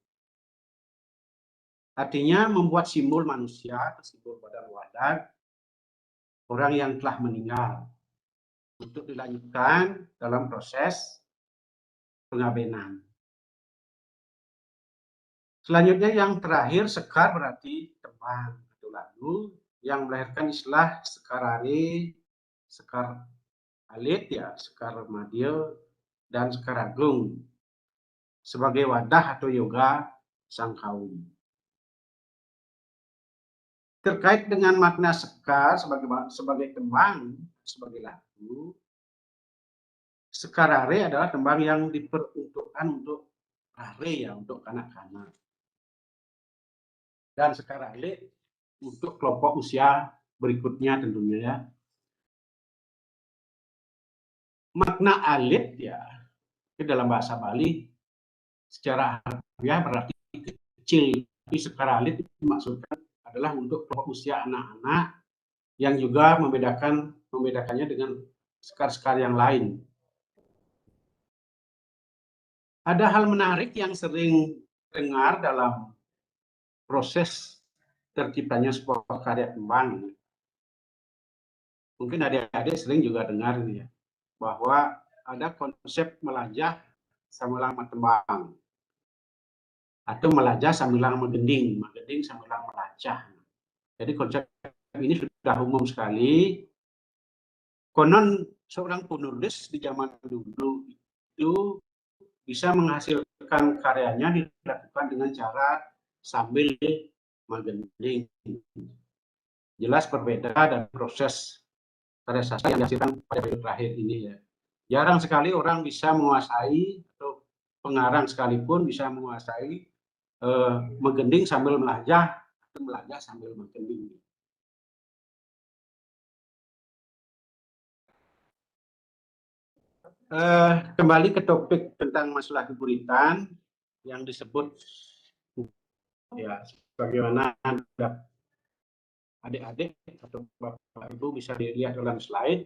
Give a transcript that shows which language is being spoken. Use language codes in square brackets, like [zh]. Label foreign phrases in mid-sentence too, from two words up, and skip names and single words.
[id] Artinya membuat simbol manusia atau simbol badan wadah orang yang telah meninggal untuk dilanjutkan dalam proses pengabenan. Selanjutnya yang terakhir, sekar berarti tembang atau lagu yang melahirkan istilah sekarare, sekar alit ya, sekar madya, dan sekar agung sebagai wadah atau yoga sang kaum. Terkait dengan makna sekar sebagai tembang, sebagai lagu, sekarare adalah tembang yang diperuntukkan untuk are ya, untuk kanak-kanak. Dan sekar alit untuk kelompok usia berikutnya tentunya ya. Makna alit ya, dalam bahasa Bali secara harfiah berarti kecil, tapi sekar alit dimaksudkan adalah untuk kelompok usia anak-anak yang juga membedakannya dengan sekar-sekar yang lain. Ada hal menarik yang sering dengar dalam proses terciptanya sebuah karya tembang. Mungkin adik-adik sering juga dengar ini ya, bahwa ada konsep [ban] melajah sambil tembang, [id] atau [ban] melajah sambil menggending sambil melajah. [id] Jadi konsep ini sudah umum sekali. Konon seorang penulis di zaman dulu itu bisa menghasilkan karyanya dilakukan dengan cara sambil menggending. Jelas berbeda dan proses karya sastra yang dihasilkan pada periode terakhir ini ya. Jarang sekali orang bisa menguasai, atau pengarang sekalipun bisa menguasai [ban] menggending sambil melajah atau melajah sambil menggending. [id] Kembali ke topik tentang masalah keburitan yang disebut ya, bagaimana adik-adik atau bapak ibu bisa dilihat dalam slide.